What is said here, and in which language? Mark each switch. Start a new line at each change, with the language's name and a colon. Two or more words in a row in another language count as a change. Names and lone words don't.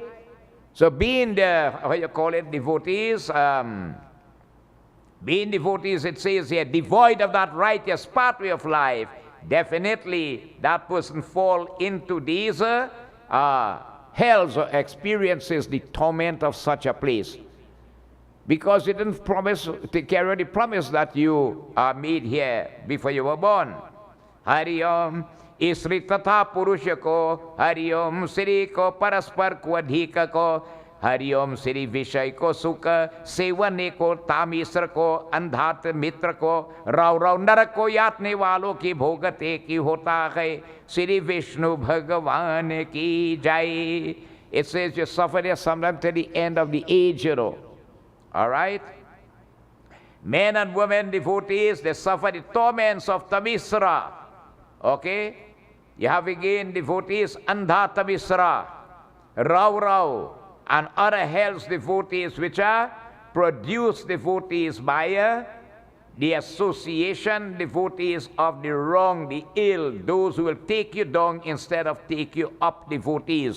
English: So being the, how you call it, devotees, being devotees, it says here, devoid of that righteous pathway of life, definitely that person fall into these hells or experiences the torment of such a place. Because you didn't promise to carry the promise that you made here before you were born.
Hindi: हरि ओम, इसरी तथा पुरुष को, हरि ओम, श्री को, परस्पर को, अधिक को, हरि ओम, श्री विषय को, सुख, सेवने को, तामिस्र को, अंधत मित्र को, राव राव नरक को, यातने वालों की भोगते की होता है, श्री विष्णु भगवान की जय.
English: It says you suffer there sometime till the end of the age, you know. All right? Men and women devotees, they suffer the torments of Tamisra. Okay? You have again devotees, Andha Tamisra, Rao Rao, and other hells devotees which are produced devotees by the association devotees of the wrong, the ill, those who will take you down instead of take you up devotees.